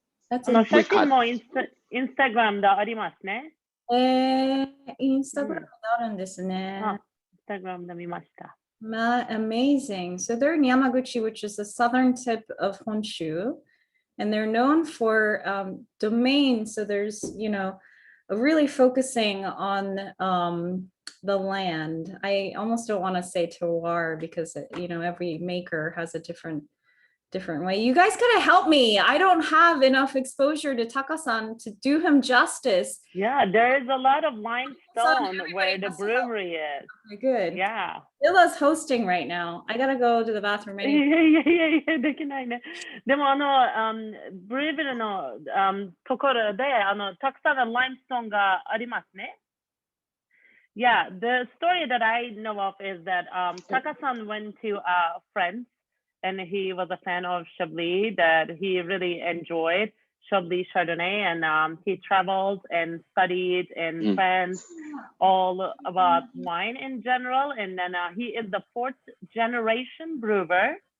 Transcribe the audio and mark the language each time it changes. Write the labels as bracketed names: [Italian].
[Japanese] 写真もインスタグラムでありますね。インスタグラムであるんですね。インスタグラムで見ました。 [English] Amazing. So they're in Yamaguchi, which is the southern tip of Honshu, and they're known for domain. So there's, really focusing on the land. I almost don't want to say terroir because, every maker has a different way. You guys gotta help me. I don't have enough exposure to Taka-san to do him justice. Yeah, there is a lot of limestone where the brewery is. Okay, good. Yeah. Illa's hosting right now. I gotta go to the bathroom anyway. [Japanese] いやできないね。でもブリービルのところでたくさんのライムストーンがありますね。 [English] Yeah, the story that I know of is that Taka-san went to a friend and he was a fan of Chablis, that he really enjoyed Chablis Chardonnay, and he traveled and studied in France all about wine in general, and then he is the 4th generation brewer.